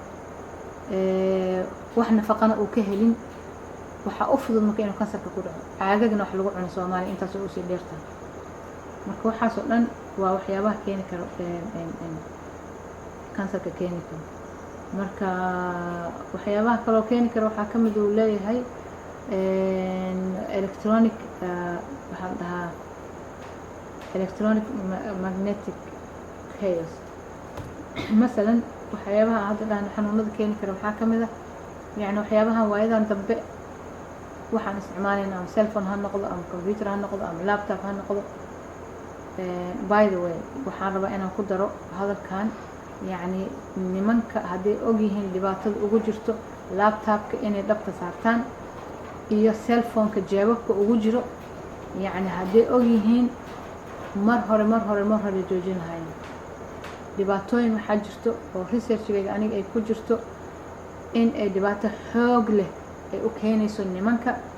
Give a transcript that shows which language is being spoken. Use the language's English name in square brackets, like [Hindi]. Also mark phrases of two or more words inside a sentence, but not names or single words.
[Somali] wax nafaqana uu ka helin waxa u fudud marka inuu kansarka ku dhaco caagagna wax lagu cuno Soomaaliya intaas oo sii dheerta marka waxaas oo dhan waa waxyaabaha keeni karo kansarka keeni karo marka waxyaabaha kale oo keeni karo waxa kamid uu leeyahay [English] electronic magnetic chaos [Somali] مثلا waxyaabaha hadda dhan xanuunada keeni karo waxa kamid ah yani waxyaabaha waayadan dambe waxaan isticmaalayna ama [English] cell phone [Somali] ha noqdo ama computer ha noqdo ama laptop ha noqdo [English] by the way [Somali] waxaan rabaa inaan ku daro hadalkan yani nimanka haday og yihiin dhibaatada ugu jirto laptopka inay dhabta saartaan iyo [English] cell phone-ka [Somali] jeebabka ugu jiro yani haday og yihiin mar hore joojin lahayn dhibaatooyin waxa jirto oo research-gayga aniga ay ku jirto in ay dhibaato xoog leh ay u keenayso nimanka